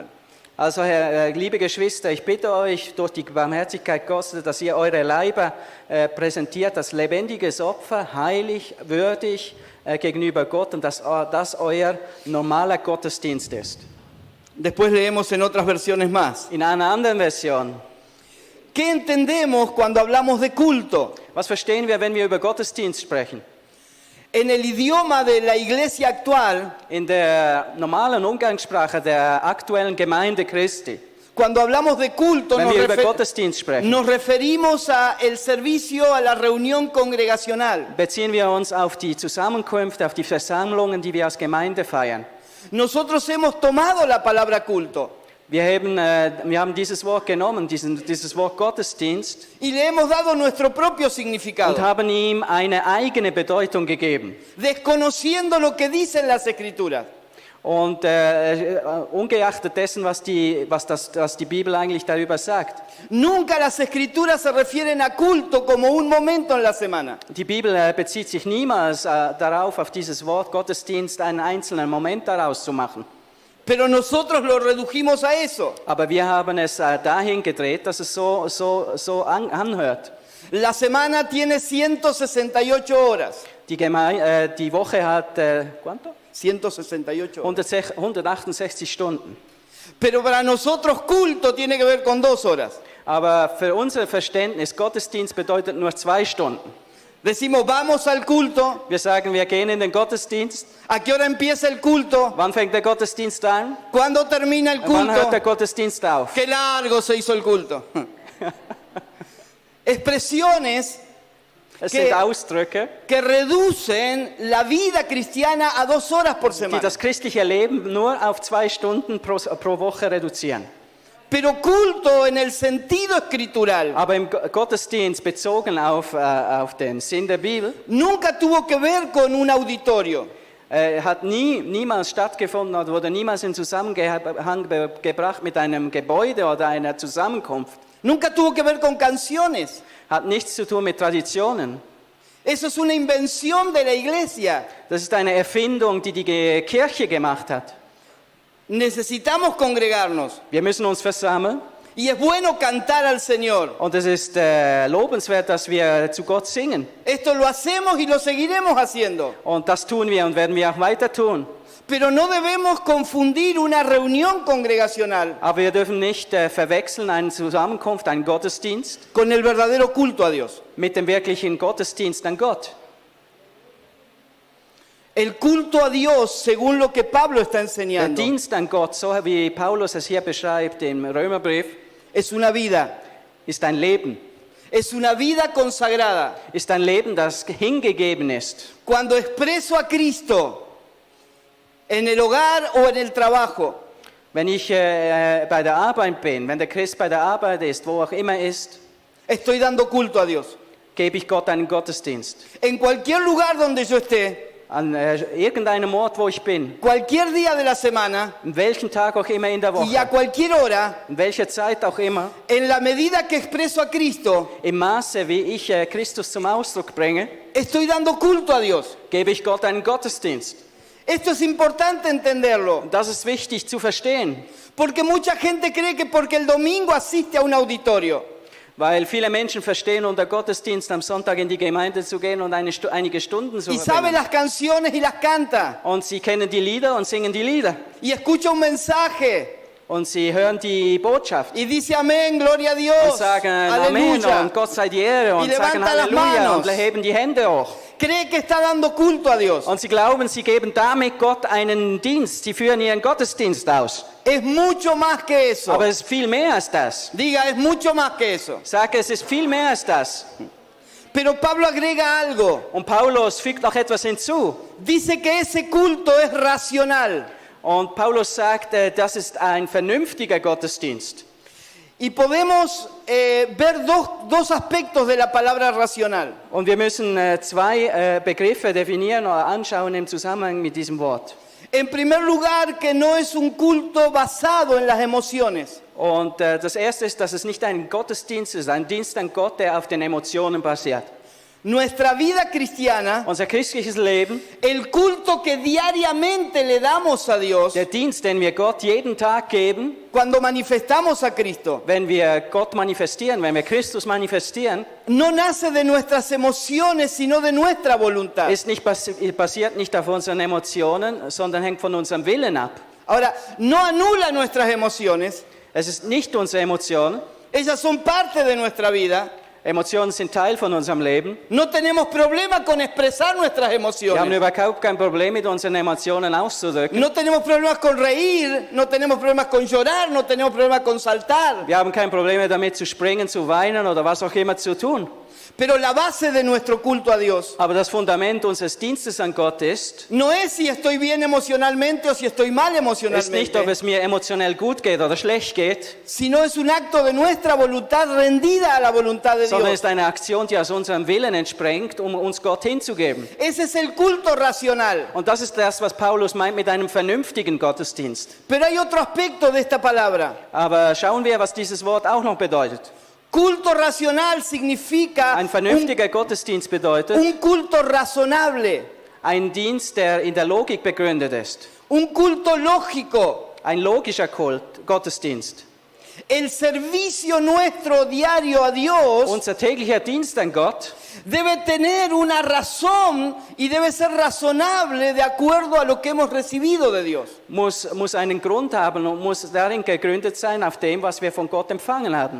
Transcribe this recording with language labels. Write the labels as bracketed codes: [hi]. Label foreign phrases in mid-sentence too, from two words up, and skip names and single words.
[de] Also, liebe Geschwister, ich bitte euch durch die Barmherzigkeit Gottes, dass ihr eure Leiber präsentiert als lebendiges Opfer, heilig, würdig gegenüber Gott und dass das euer normaler Gottesdienst ist. [es] Después leemos en otras versiones más. [de] In einer anderen Version: [es] ¿Qué entendemos cuando hablamos de culto? [de] Was verstehen wir, wenn wir über Gottesdienst sprechen? [es] En el idioma de la iglesia actual, [de] In der normalen Umgangssprache der aktuellen Gemeinde Christi, [es] cuando hablamos de culto, [de] wenn wir über Gottesdienst sprechen, [es] nos referimos a el servicio, a la reunión congregacional. [de] beziehen wir uns auf die Zusammenkünfte, auf die Versammlungen, die wir als Gemeinde feiern. [es] Nosotros hemos tomado la palabra culto [de] Wir haben dieses Wort genommen, dieses Wort Gottesdienst, [es] y le hemos dado nuestro propio [de] und [es] significado, [de] haben ihm eine eigene Bedeutung gegeben. [es] desconociendo lo que dicen las escrituras. [de] Und ungeachtet dessen, was die Bibel eigentlich darüber sagt. [es] Nunca las escrituras se refieren a culto como un momento en la semana. [de] Die Bibel bezieht sich niemals darauf, auf dieses Wort Gottesdienst, einen einzelnen Moment daraus zu machen. [es] Pero nosotros lo redujimos a eso. [de] Aber wir haben es dahin gedreht, dass es so anhört. [es] La semana tiene 168 horas. [de] Die Woche hat, [es] ¿cuánto? 168 horas. [de] 168 Stunden. [es] Pero para nosotros culto tiene que ver con 2 horas. [de] Aber für unser Verständnis, Gottesdienst bedeutet nur 2 Stunden. [es] Decimos, vamos al culto. [de] Wir sagen, wir gehen in den Gottesdienst. [es] ¿A qué hora empieza el culto? [de] Wann fängt der Gottesdienst an? [es] ¿Cuándo termina el [de] Wann hört der [es] culto? [de] Gottesdienst auf? [es] Qué largo se hizo el culto. Expresiones [de] Es [es] ¿Qué? [de] sind Ausdrücke, [es] que reducen la vida cristiana a 2 horas por [de] die [es] semana. [de] das christliche Leben nur auf 2 Stunden pro Woche reduzieren. [es] Pero culto en el sentido escritural [de] Aber im Gottesdienst bezogen auf den Sinn der Bibel [es] nunca tuvo que ver con un auditorio. [de] hat niemals stattgefunden oder wurde niemals in Zusammenhang gebracht mit einem Gebäude oder einer Zusammenkunft. [es] Nunca tuvo que ver con canciones. [de] Hat nichts zu tun mit Traditionen. [es] Eso es una invención de la iglesia. [de] Das ist eine Erfindung, die Kirche gemacht hat. [es] Necesitamos congregarnos. [de] Wir müssen uns versammeln [es] Y es bueno cantar al Señor. [de] und es ist lobenswert, dass wir zu Gott singen. [es] Esto lo hacemos y lo seguiremos haciendo. [de] Und das tun wir und werden wir auch weiter tun. [es] Pero no debemos confundir una reunión congregacional [de] Aber wir dürfen nicht verwechseln eine Zusammenkunft, einen Gottesdienst [es] con el verdadero culto a Dios. [de] mit dem wirklichen Gottesdienst an Gott. [es] El culto a Dios, según lo que Pablo está [de] Der [es] enseñando, [de] Dienst an Gott, so wie Paulus es hier beschreibt im Römerbrief, [es] es una vida. [de] ist ein Leben. [es] Es una vida consagrada. [de] Ist ein Leben, das hingegeben ist. [es] Cuando expreso a Cristo en el hogar o en el trabajo. [de] Wenn ich bei der Arbeit bin, wenn der Christ bei der Arbeit ist, wo auch immer ist, [es] Estoy dando culto a Dios. [de] gebe ich Gott einen Gottesdienst. [es] En cualquier lugar donde yo esté, [de] An irgendeinem Ort, wo ich bin, [es] cualquier día de la semana [de] an welchem Tag auch immer in der [es] y a [de] Woche, [es] cualquier hora, [de] in welcher Zeit auch immer, [es] en la medida que expreso a Cristo, [de] im Maße, wie ich Christus zum Ausdruck bringe, [es] estoy dando culto a Dios. [de] gebe ich Gott einen Gottesdienst. [es] Esto es importante entenderlo, [de] Und das ist wichtig zu verstehen, [es] porque mucha gente cree que porque el domingo asiste a un auditorio, [de] weil viele Menschen verstehen unter Gottesdienst am Sonntag in die Gemeinde zu gehen und einige Stunden zu [es] y sabe [de] verbringen. [es] las canciones y las canta, [de] Und sie kennen die Lieder und singen die Lieder. [es] y escucha un mensaje [de] Und sie hören die Botschaft [es] y dice amén, gloria a [de] und [es] Dios, [de] sagen Amen [es] aleluya. [de] und Gott sei die Ehre und [es] Y [de] sagen [es] levanta las [de] Halleluja [es] manos. [de] und heben die Hände hoch. [es] Cree que está dando culto a Dios. [de] Und sie glauben, sie geben damit Gott einen Dienst. Sie führen ihren Gottesdienst aus. [es] Es mucho más que eso. [de] Aber es ist viel mehr als das. [es] Diga, es mucho más que eso. [de] Ich sage, es ist viel mehr als das. [es] Pero Pablo agrega algo. [de] Und Paulus fügt noch etwas hinzu. [es] Dice que ese culto es racional. [de] Und Paulus sagt, das ist ein vernünftiger Gottesdienst. [es] Y podemos ver dos aspectos de la palabra racional. [de] Und wir müssen zwei Begriffe definieren oder anschauen im Zusammenhang mit diesem Wort. [es] En primer lugar, que no es un culto basado en las emociones. [de] Und das erste ist, dass es nicht ein Gottesdienst ist, ein Dienst an Gott, der auf den Emotionen basiert. [es] Nuestra vida cristiana, [de] Unser christliches Leben, [es] el culto que diariamente le damos a Dios, [de] der Dienst, den wir Gott jeden Tag geben, [es] cuando manifestamos a Cristo, [de] wenn wir Gott manifestieren, wenn wir Christus manifestieren, [es] no nace de nuestras emociones, sino de nuestra voluntad. [de] ist nicht basiert nicht auf unseren Emotionen, sondern hängt von unserem Willen ab. [es] Ahora, no anula nuestras emociones, [de] Es ist nicht unsere Emotion. [es] ellas son parte de nuestra vida. [de] Emotionen sind Teil von unserem Leben. [es] No tenemos problema con expresar nuestras [de] Wir haben [es] emociones. [de] überhaupt kein Problem mit unseren Emotionen auszudrücken. [es] No tenemos problemas con reír, no tenemos problemas con llorar, no tenemos problemas con saltar. [de] Wir haben kein Problem damit zu springen, zu weinen oder was auch immer zu tun. [es] Pero la base de nuestro culto a Dios [de] Aber das Fundament unseres Dienstes an Gott ist [es] no es si estoy bien emocionalmente o si estoy mal [de] nicht, ob [es] emocionalmente, [de] es mir emotionell gut geht oder schlecht geht, [es] sino es un acto de nuestra voluntad rendida a la voluntad de [de] sondern [es] Dios. [de] ist eine Aktion, die aus unserem Willen entspringt, um uns Gott hinzugeben. [es] Ese es el culto racional. [de] Und das ist das, was Paulus meint mit einem vernünftigen Gottesdienst. [es] Pero hay otro aspecto de esta palabra. [de] Aber schauen wir, was dieses Wort auch noch bedeutet. [es] Culto racional significa [de] Ein vernünftiger Gottesdienst bedeutet [es] un culto razonable, [de] ein Dienst, der in der Logik begründet ist. [es] un culto lógico. [de] Ein logischer Gottesdienst. [es] El servicio nuestro diario a Dios [de] Unser täglicher Dienst an Gott [es] debe tener una razón y debe ser razonable de acuerdo a lo que hemos recibido de Dios. [de] muss einen Grund haben und muss darin gegründet sein, auf dem, was wir von Gott empfangen haben.